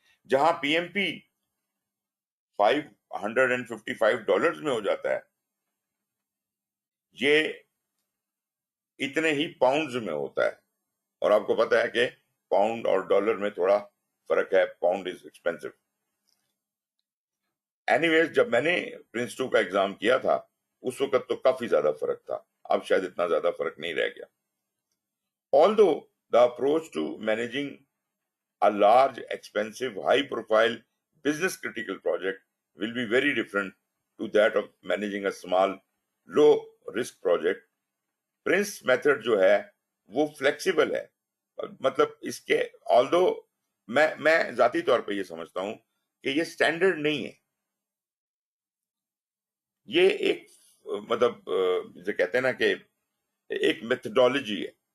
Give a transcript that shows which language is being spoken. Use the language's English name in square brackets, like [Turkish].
[Hindi] जहां पीएमपी $555 में हो जाता है, ये इतने ही पाउंड्स में होता है। और आपको पता है कि पाउंड और डॉलर में थोड़ा फर्क है, [English] Pound is expensive. [Hindi] एनीवेज, जब मैंने प्रिंस 2 का एग्जाम किया था उस वक्त तो काफी ज्यादा फर्क था, अब शायद इतना ज्यादा फर्क नहीं रह गया। [English] Although the approach to managing a large, expensive, high-profile, business-critical project will be very different to that of managing a small, low-risk project, [Hindi] Prince method जो है वो फ्लेक्सिबल है। मतलब इसके ऑल्दो मैं जाती तौर पे ये समझता हूं कि ये स्टैंडर्ड नहीं है, ये एक मतलब जिसे कहते हैं ना कि एक मेथडोलॉजी है।